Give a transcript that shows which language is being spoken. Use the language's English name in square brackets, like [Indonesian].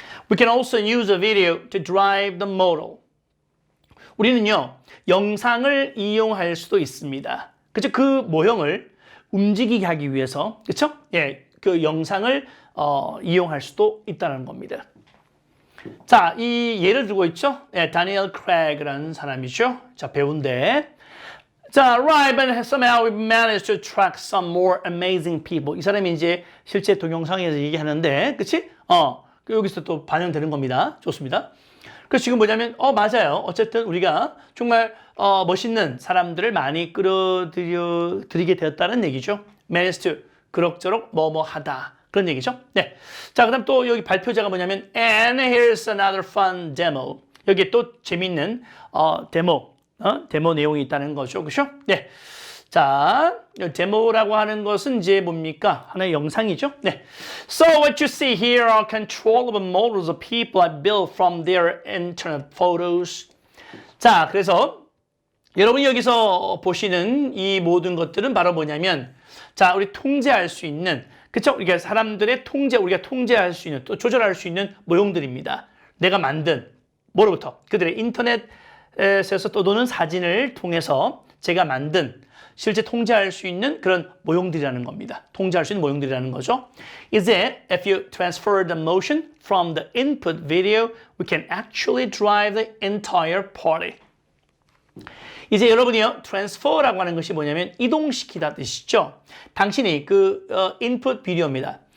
[English] We can also use a video to drive the model. [Korean] 우리는요, 영상을 이용할 수도 있습니다. 그렇죠? 그 모형을 움직이게 하기 위해서, 그렇죠? 예, 그 영상을 이용할 수도 있다는 겁니다. 자, 이 예를 들고 있죠? 예, 다니엘 크레그라는 사람이죠. 자, 배우인데. 자, [English] right, but somehow we managed to attract some more amazing people. [Korean] 이 사람이 이제 실제 동영상에서 얘기하는데, 그치? 여기서 또 반영되는 겁니다. 좋습니다. 그래서 지금 뭐냐면, 맞아요. 어쨌든 우리가 정말, 멋있는 사람들을 많이 끌어들이게 되었다는 얘기죠. [English] managed to, [Korean] 그럭저럭 뭐뭐 하다. 그런 얘기죠. 네. 자, 그 다음 또 여기 발표자가 뭐냐면, [English] and here's another fun demo. [Korean] 여기에 또 재밌는, 데모 내용이 있다는 거죠. 그죠? 네. 자, 데모라고 하는 것은 이제 뭡니까? 하나의 영상이죠. 네. [English] So what you see here are controllable models of people I built from their internet photos. [Korean] 자, 그래서 여러분이 여기서 보시는 이 모든 것들은 바로 뭐냐면, 자, 우리 통제할 수 있는, 그쵸? 우리가 사람들의 우리가 통제할 수 있는, 또 조절할 수 있는 모형들입니다. 내가 만든, 뭐로부터? 그들의 인터넷에서 또는 사진을 통해서 제가 만든, 실제 통제할 수 있는 그런 모형들이라는 겁니다. 통제할 수 있는 모형들이라는 거죠. [English] Is it if you transfer the motion from the input video, we can actually drive the entire party. [Korean] 이제 여러분이요, transfer라고 하는 것이 뭐냐면 이동시키다 뜻이죠. 당신이 input 비디오입니다.